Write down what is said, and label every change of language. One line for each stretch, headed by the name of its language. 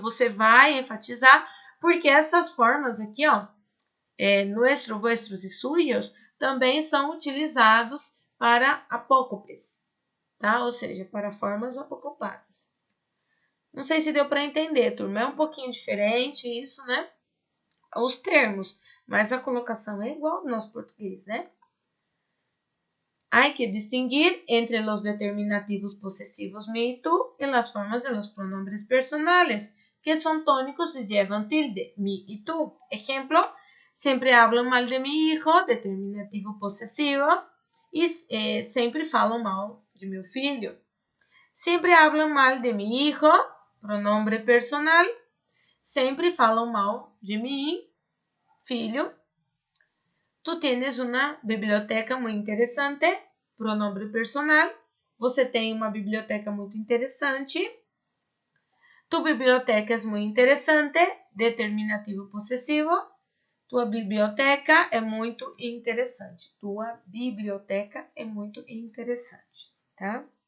Portuguese: Você vai enfatizar, porque essas formas aqui, ó, nuestro, vuestros e suyos, também são utilizados para apócopes, tá? Ou seja, para formas apocopadas. Não sei se deu para entender, turma. É um pouquinho diferente isso, né? Os termos, mas a colocação é igual ao nosso português, né?
Spanish: Hay que distinguir entre los determinativos posesivos mi y tú y las formas de los pronombres personales, que son tónicos y llevan tilde, mi y tú. Ejemplo, sempre hablam mal de mi hijo, determinativo possessivo, e sempre falam mal de meu filho. Sempre hablam mal de mi hijo, pronombre personal, sempre falam mal de mim, filho. Tu tienes una biblioteca muy interesante, pronombre personal.
Portuguese: Você tem uma biblioteca muito interessante. Tu biblioteca é muito interessante, determinativo possessivo. Tua biblioteca é muito interessante. Tua biblioteca é muito interessante, tá?